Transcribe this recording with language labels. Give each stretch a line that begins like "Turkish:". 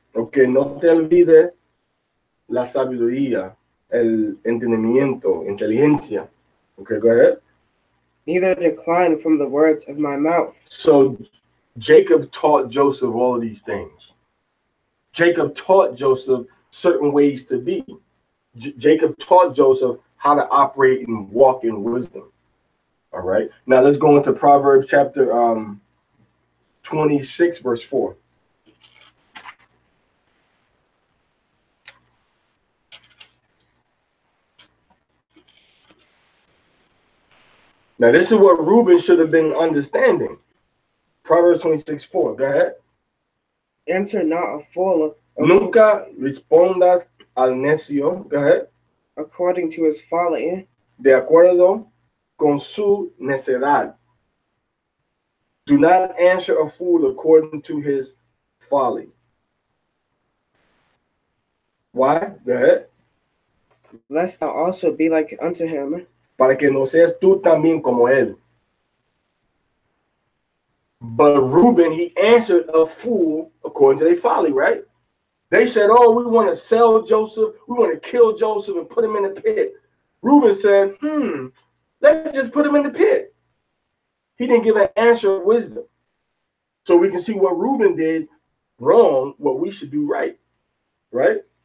Spanish: Okay, no te olvides la sabiduría, el entendimiento, inteligencia.
English: Okay, go ahead. Neither decline from the words of my mouth. So Jacob taught Joseph all of these things. Jacob taught Joseph certain ways to be. Jacob taught Joseph how to operate and walk in wisdom. All right. Now let's go into Proverbs chapter 26, verse 4. Now, this is what Reuben should have been understanding. Proverbs 26:4. Go ahead. Answer not a fool.
Spanish: Nunca respondas al necio.
English: Go ahead. According to his folly.
Spanish: De acuerdo con su necedad.
English: Do not answer a fool according to his folly. Why? Go ahead. Lest thou also be like unto him.
Spanish: Para que no seas tú también como él.
English: But Reuben, he answered a fool according to their folly, right? They said, oh, we want to sell Joseph. We want to kill Joseph and put him in the pit. Reuben said, let's just put him in the pit. He didn't give an answer of wisdom. So we can see what Reuben did wrong, what we should do right, right?